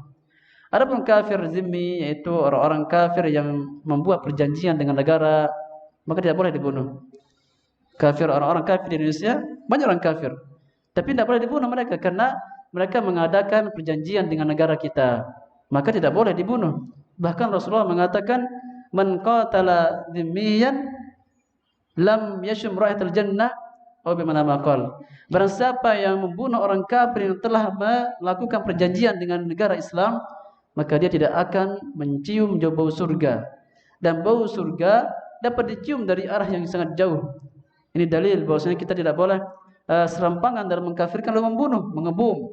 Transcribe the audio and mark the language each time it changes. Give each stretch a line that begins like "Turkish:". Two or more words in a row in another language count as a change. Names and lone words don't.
Indonesian: Adapun kafir zimmi yaitu orang-orang kafir yang membuat perjanjian dengan negara, maka tidak boleh dibunuh. Kafir, orang-orang kafir di Indonesia banyak orang kafir, tapi tidak boleh dibunuh mereka karena mereka mengadakan perjanjian dengan negara kita, maka tidak boleh dibunuh. Bahkan Rasulullah mengatakan,
Arabic: من قتل ذميا لم يشم رائحة الجنة atau بمعنى ما قال.
Indonesian: Barang siapa yang membunuh orang kafir yang telah melakukan perjanjian dengan negara Islam, maka dia tidak akan mencium bau surga. Dan bau surga dapat dicium dari arah yang sangat jauh. Ini dalil bahwasanya kita tidak boleh serampangan dalam mengkafirkan lalu membunuh, mengebom.